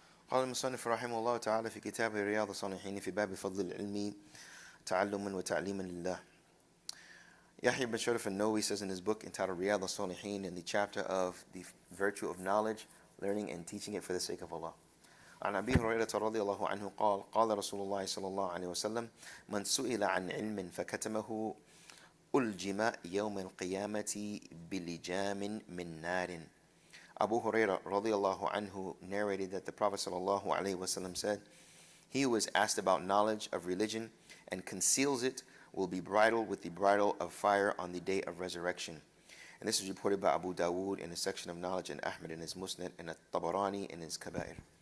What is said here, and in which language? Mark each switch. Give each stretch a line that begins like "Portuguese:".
Arabic: قال المصنف رحمه الله تعالى في كتاب رياض الصالحين في باب فضل العلم تعلما وتعليما لله.
English: Yahya ibn Sharaf al-Nawawi says in his book entitled Riyadh al-Salihin, in the chapter of the virtue of knowledge, learning and teaching it for the sake of Allah.
Arabic: عن أبي هريرة رضي الله عنه قال قال رسول الله صلى الله عليه وسلم من سئل عن علم فكتمه ألجم يوم القيامة بلجام من نار.
English: Abu Hurairah radiallahu anhu narrated that the Prophet sallallahu alaihi wasallam said, he who is asked about knowledge of religion and conceals it will be bridled with the bridle of fire on the day of resurrection. And this is reported by Abu Dawood in the section of knowledge, and Ahmad in his Musnad, and At-Tabarani in his Kabir.